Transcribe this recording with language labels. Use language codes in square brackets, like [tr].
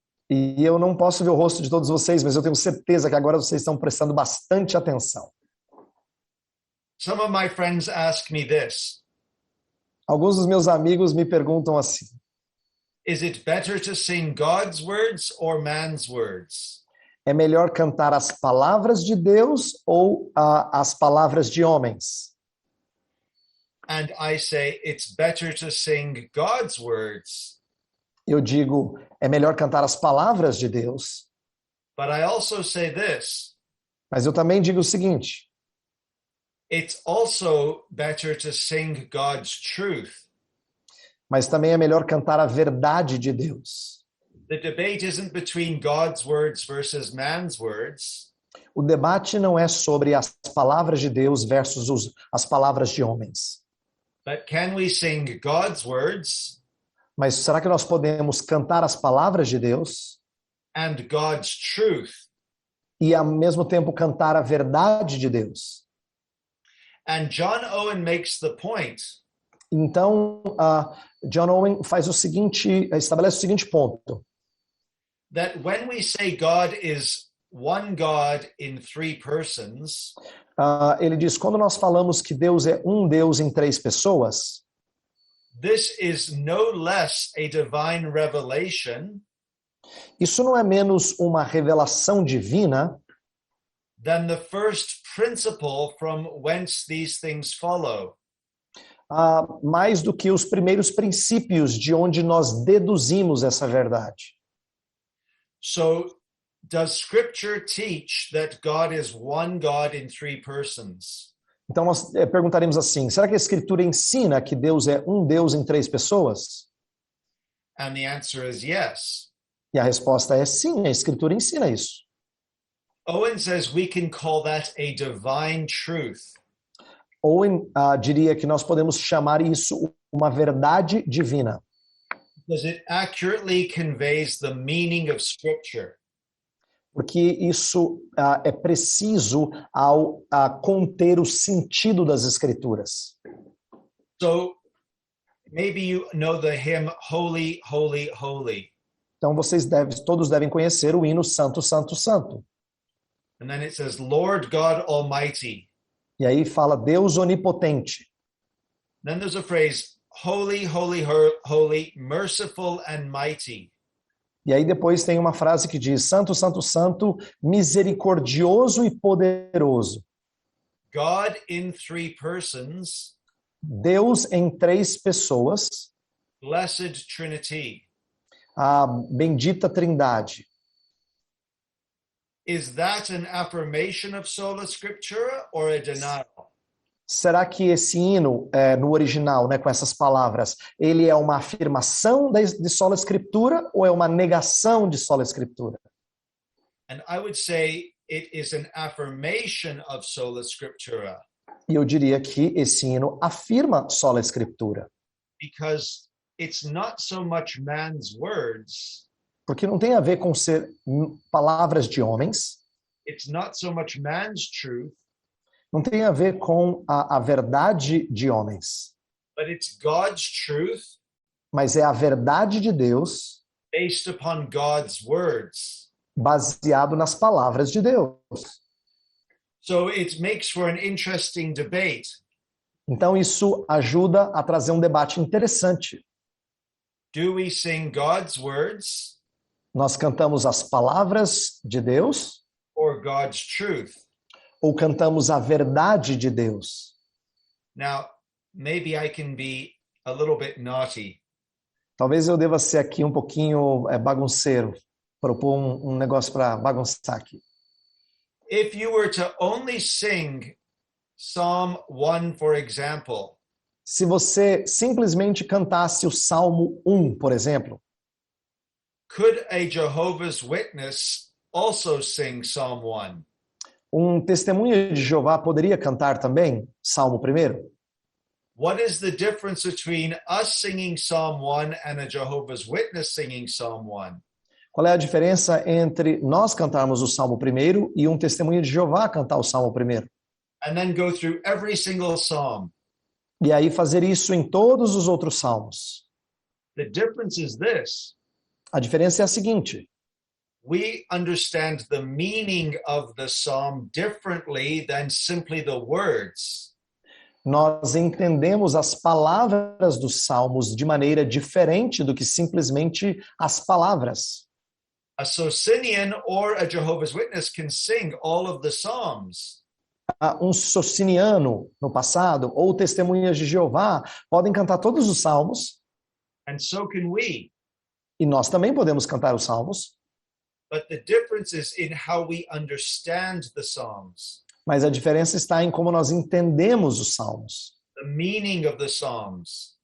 [pt] E eu não posso ver o rosto de todos vocês, mas eu tenho certeza que agora vocês estão prestando bastante atenção. [en] Some of my friends ask me this. [pt] Alguns dos meus amigos me perguntam assim: [en] Is it better to sing God's words or man's words? [pt] é melhor cantar as palavras de Deus ou as palavras de homens? [en] And I say it's better to sing God's words. [pt] Eu digo, é melhor cantar as palavras de Deus. [en] But I also say this. [pt] Mas eu também digo o seguinte: [en] it's also better to sing God's truth. [pt] mas também é melhor cantar a verdade de Deus. [en] The debate isn't between God's words versus man's words. [pt] O debate não é sobre as palavras de Deus versus as palavras de homens. [en] But can we sing God's words [pt] Mas será que nós podemos cantar as palavras de Deus [en] and God's truth? [pt] e ao mesmo tempo cantar a verdade de Deus? [en] And John Owen makes the point [pt] Então, John Owen estabelece o seguinte ponto, [en] that when we say God is one God in three persons, [pt] ele diz, quando nós falamos que Deus é um Deus em três pessoas, [en] this is no less a divine revelation [pt] isso não é menos uma revelação divina [en] than the first principle from whence these things follow. [pt] mais do que os primeiros princípios de onde nós deduzimos essa verdade. [en] So, does Scripture teach that God is one God in three persons? [pt] Então nós perguntaremos assim, será que a Escritura ensina que Deus é um Deus em três pessoas? [en] And the answer is yes. [pt] E a resposta é sim, a Escritura ensina isso. [en] Owen says we can call that a divine truth. [pt] Ou diria que nós podemos chamar isso uma verdade divina, [en] Because it accurately conveys the meaning of Scripture. [pt] porque isso é preciso ao conter o sentido das Escrituras. [en] So maybe you know the hymn Holy, Holy, Holy. [pt] Então todos devem conhecer o hino Santo, Santo, Santo. [en] And then it says, Lord God Almighty. [pt] E aí fala Deus onipotente. [en] Then there's a phrase, Holy, Holy, Holy, merciful and mighty. [pt] E aí depois tem uma frase que diz Santo, Santo, Santo, misericordioso e poderoso. [en] God in three persons, [pt] Deus em três pessoas, [en] blessed Trinity. [pt] a bendita Trindade. [en] Is that an affirmation of sola scriptura or a denial? [pt] Será que esse hino, no original, com essas palavras, ele é uma afirmação de sola escritura ou é uma negação de sola escritura? [en] And I would say it is an affirmation of sola scriptura [pt] E eu diria que esse hino afirma sola escritura, [en] because it's not so much man's words, [pt] porque não tem a ver com ser palavras de homens, [en] it's not so much man's truth, [pt] não tem a ver com a verdade de homens, [en] but it's God's truth [pt] mas é a verdade de Deus [en] based upon God's words. [pt] baseado nas palavras de Deus. [en] So it makes for an interesting debate. [pt] Então isso ajuda a trazer um debate interessante. [en] Do we sing God's words [pt] Nós cantamos as palavras de Deus [en] or God's truth? [pt] ou cantamos a verdade de Deus? [en] Now, maybe I can be a little bit naughty. [pt] Talvez eu deva ser aqui um pouquinho bagunceiro, propor um negócio para bagunçar aqui. [en] If you were to only sing Psalm 1, for example, [pt] Se você simplesmente cantasse o Salmo 1, por exemplo, [en] could a Jehovah's Witness also sing Psalm 1? [pt] um testemunha de Jeová poderia cantar também Salmo 1? [en] What is the difference between us singing Psalm 1 and a Jehovah's Witness singing Psalm 1? [pt] Qual é a diferença entre nós cantarmos o Salmo 1 e um testemunho de Jeová cantar o Salmo 1? [en] And then go through every single psalm. [pt] E aí fazer isso em todos os outros salmos. [en] The difference is this. [pt] A diferença é a seguinte: [en] We understand the meaning of the psalm differently than simply the words. [pt] nós entendemos as palavras dos salmos de maneira diferente do que simplesmente as palavras. [en] A Socinian or a Jehovah's Witness can sing all of the psalms. [pt] Um sociniano no passado ou testemunhas de Jeová podem cantar todos os salmos, [en] And so can we. [pt] e nós também podemos cantar os salmos, [en] But the difference is in how we understand the psalms, [pt] mas a diferença está em como nós entendemos os salmos, [en] the meaning of the psalms.